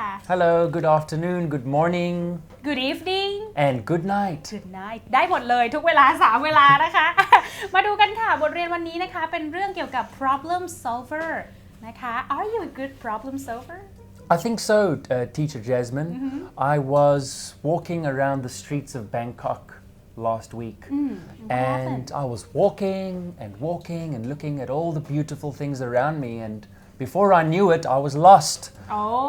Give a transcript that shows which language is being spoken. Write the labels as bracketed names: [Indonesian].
[English] Hello, good afternoon, good morning, Good evening and good night. Good night [Thai] ได้หมดเลยทุกเวลา3เวลานะคะ มาดูกันค่ะบทเรียนวันนี้นะคะเป็นเรื่องเกี่ยวกับ problem solver นะคะ [English] Are you a good problem solver? I think so, Teacher Jasmine. I was walking around the streets of Bangkok last week, and I was walking and looking at all the beautiful things around me, and before I knew it, I was lost. Oh.